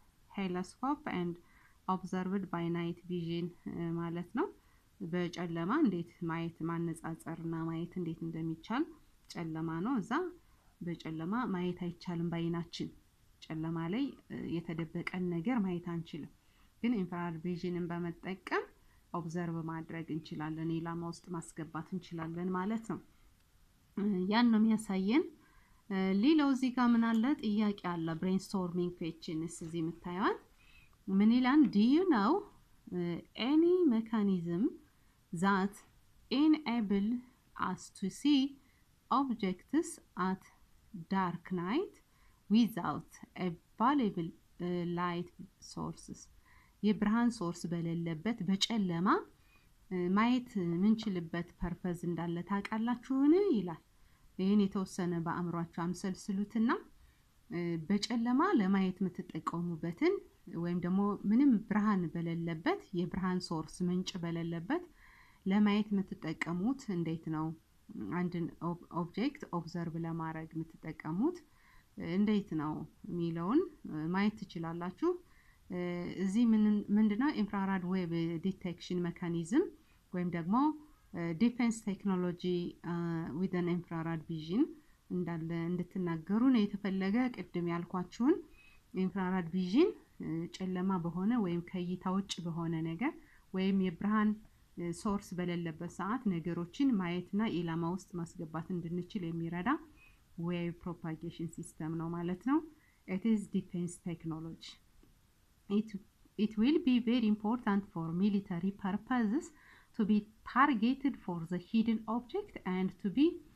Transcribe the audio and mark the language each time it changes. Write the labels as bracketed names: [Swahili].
[Amharic] ሄሎስኮፕ [English] and observed by night vision [Amharic] ማለት ነው። በጨለማ እንዴት ማየት ማነጻጸርና ማየት እንዴት እንደሚቻል ጨለማ ነው። እዛ በጨለማ ማየት አይቻልም ባይናችን። ጨለማ ላይ የተደበቀን ነገር ማየት አንችልም። ግን ኢንፍራሬድ ቪዥንን በመጠቀም ኦብዘርቭ ማድረግ እንችላለን፣ ኢላማ ውስጥ ማስገባት እንችላለን ማለት ነው። ያን ነው የሚያሳየን። ሌላው እዚህ ጋር ምን አለ? ጥያቄ አለ። ብሬንስቶርሚንግ ኩዌስችንስ እዚህ የምታዩት ምን ይላል? [English] do you know any mechanism that enable us to see objects at dark night without available light sources? [Amharic] የብርሃን ሶርስ በሌለበት በጨለማ ማየት ምንችልበት ፐርፐዝ እንዳለ ታውቃላችሁን ይላል። ይሄን የተወሰነ በአእምሯችሁ አምሰልስሉትና በጨለማ ለማየት የምትጠቀሙበትን ወይም ደግሞ ምንም ብርሃን በሌለበት የብርሃን ሶርስ ምንጭ በሌለበት ለማየት የምትጠቀሙት እንዴት ነው? አንድን ኦብጀክት ኦብዘርቭ ለማድረግ የምትጠቀሙት እንዴት ነው የሚለውን ማየት ትችላላችሁ። እዚህ ምንድነው ኢንፍራሬድ ዌቭ ዲቴክሽን ሜካኒዝም ወይም ደግሞ ዲፌንስ ቴክኖሎጂ [English] with an infrared vision [Amharic] እንዳለ እንድትናገሩ ነው የተፈለገ። ቅድም ያልኳችሁን ኢንፍራሬድ ቪዥን ጨለማ በሆነ ወይም ከይታ ውጭ በሆነ ነገር ወይም የብርሃን ሶርስ በሌለበት ሰዓት ነገሮችን ማየትና ኢላማ ውስጥ ማስገባት እንድንችል የሚረዳ ዌቭ ፕሮፓጌሽን ሲስተም ነው ማለት ነው። [English] it is defense technology. It will be very important for military purposes to be targeted for the hidden object and to be